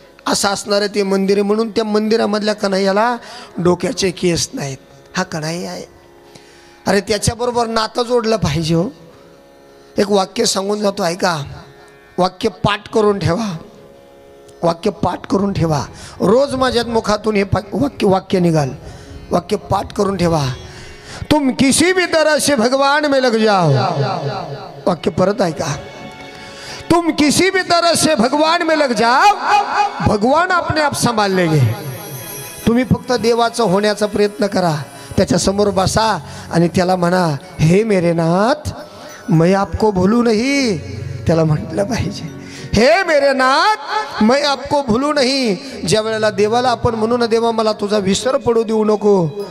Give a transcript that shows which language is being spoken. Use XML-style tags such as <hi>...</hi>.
<mr>असं असणारं ते मंदिर आहे. म्हणून त्या मंदिरामधल्या कन्हैयाला डोक्याचे केस नाहीत. हा कन्हैया आहे. अरे त्याच्याबरोबर नातं जोडलं पाहिजे हो. एक वाक्य सांगून जातो ऐका, वाक्य पाठ करून ठेवा, वाक्य पाठ करून ठेवा. रोज माझ्या मुखातून हे वाक्य निघाल, वाक्य पाठ करून ठेवा.</mr> <hi>तुम किसी भी तरह से भगवान में लग जाओ.</hi> <mr>वाक्य परत ऐका,</mr> <hi>तुम किसी भी तरह से भगवान में लग जाओ, भगवान अपने आप संभाल लेंगे.</hi> <mr>तुम्ही फक्त देवाचं होण्याचा प्रयत्न करा, त्याच्या समोर बसा आणि त्याला म्हणा,</mr> <hi>हे मेरे नाथ मैं आपको भूलू नहीं.</hi> <mr>त्याला म्हटलं पाहिजे,</mr> <hi>हे मेरे नाथ मैं आपको भूलू नहीं.</hi> <mr>ज्या वेळेला देवाला आपण म्हणू ना, देवा मला तुझा विसर पडू देऊ नको.</mr>